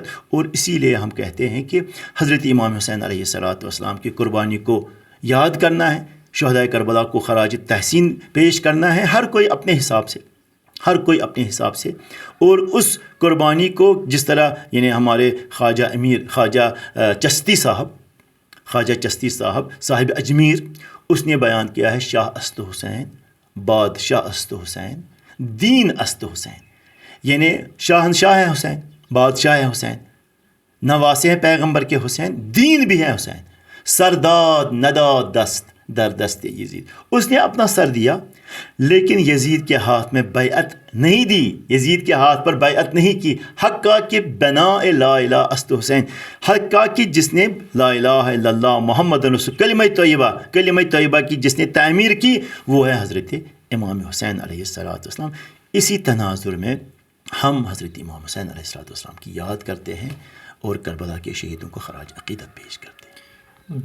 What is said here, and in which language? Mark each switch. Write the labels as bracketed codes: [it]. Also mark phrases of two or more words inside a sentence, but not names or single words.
[ur] اور اسی لیے ہم کہتے ہیں کہ حضرت امام حسین علیہ الصلوۃ والسلام کی قربانی کو یاد کرنا ہے، شہدائے کربلا کو خراج تحسین پیش کرنا ہے، ہر کوئی اپنے حساب سے، ہر کوئی اپنے حساب سے، اور اس قربانی کو جس طرح یعنی ہمارے خواجہ چشتی صاحب اجمیر، اس نے بیان کیا ہے، [fa] شاہ است حسین بادشاہ است حسین دین است حسین، [ur] یعنی شاہنشاہ ہے حسین، بادشاہ ہے حسین، نواسے ہیں پیغمبر کے حسین، دین بھی ہے حسین، [fa] سرداد نداد دست در دست یزید، [ur] اس نے اپنا سر دیا لیکن یزید کے ہاتھ میں بیعت نہیں دی، یزید کے ہاتھ پر بیعت نہیں کی، حق کا کہ [fa] بناء لا الہ است حسین، [ur] حق کا کہ جس نے [ar] لا الہ الا اللہ محمد رسول [ur] کلمہ طیبہ کی جس نے تعمیر کی وہ ہے حضرت امام حسین علیہ السلام۔ اسی تناظر میں ہم حضرت امام حسین علیہ السلام کی یاد کرتے ہیں اور کربلا کے شہیدوں کو خراج عقیدت پیش کرتے ہیں۔